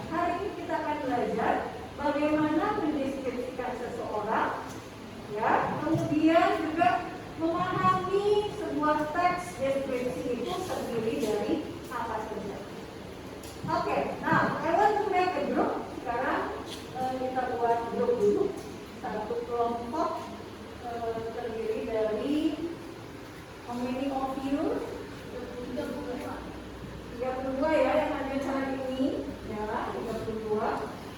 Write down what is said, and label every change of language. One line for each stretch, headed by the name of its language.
Indonesian: Hari ini kita akan belajar bagaimana mendeskripsikan seseorang, ya. Kemudian juga memahami sebuah teks deskripsi itu terdiri dari apa saja.
English: Oke, now I want to make a group.
Indonesian: Sekarang kita buat grup dulu. Satu kelompok terdiri dari
English: how many of you?
Indonesian: 32 ya yang hadir hari ini, ya 32.